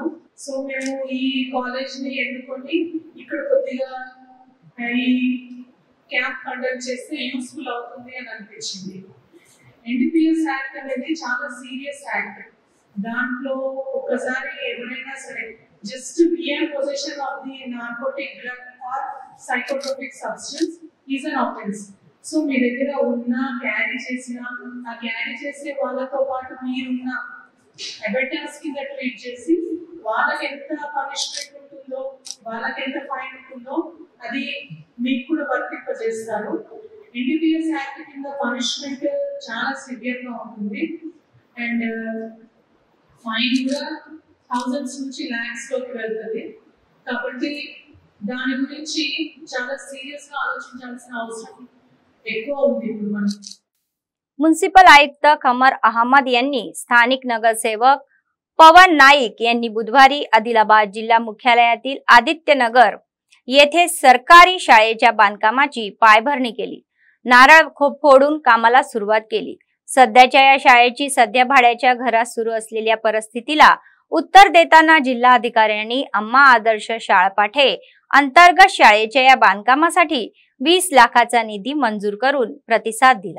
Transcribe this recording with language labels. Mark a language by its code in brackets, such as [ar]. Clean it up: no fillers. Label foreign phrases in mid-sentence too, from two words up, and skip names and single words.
[te] సో మేము ఈ కాలేజ్ ని ఎన్నుకొని ఇక్కడ కొద్దిగా ఈ [en] camp conduct [te] చేస్తే యూస్ఫుల్ అవుతుంది అని అనిపించింది. NDPS యాక్ట్ అనేది చాలా [en] serious act. [te] దాంట్లో ఒక్కసారి ఎవరైనా సరే [en] just bare possession of the narcotic drug or psychotropic substance is an offense. [te] సో మీ దగ్గర ఉన్న క్యారీ చేసిన ఆ క్యారీ చేసే వాళ్ళతో పాటు మీరున్న అబెటర్స్ కింద ట్రీట్ చేసి వాళ్ళకి ఎంత పనిష్మెంట్ ఉంటుందో వాళ్ళకి ఎంత ఫైన్ ఉంటుందో అది మీకు కూడా వర్తింపజేస్తారు. ఎన్డీపీఎస్ యాక్ట్ కింద పనిష్మెంట్ చాలా సివియర్ గా ఉంటుంది [en] and fine [te] కూడా థౌజండ్స్ నుంచి లాక్స్ లోకి వెళ్తుంది. కాబట్టి దాని గురించి చాలా సీరియస్ గా ఆలోచించాల్సిన అవసరం ఎక్కువ ఉంది ఇప్పుడు మనం. [mr] म्युनिसिपल आयुक्त कमर अहमद यांनी स्थानिक नगरसेवक पवन नाईक यांनी बुधवारी आदिलाबाद जिल्हा मुख्यालयातील आदित्यनगर येथे सरकारी शाळेच्या बांधकामाची पायभरणी केली. नारळ फोडून कामाला सुरुवात केली. सध्याच्या या शाळेची सध्या भाड्याच्या घरात सुरू असलेल्या परिस्थितीला उत्तर देताना जिल्हा अधिकाऱ्यांनी अम्मा आदर्श शाळापाठे अंतर्गत शाळेच्या या बांधकामासाठी 20 लाखाचा निधी मंजूर करून प्रतिसाद दिला.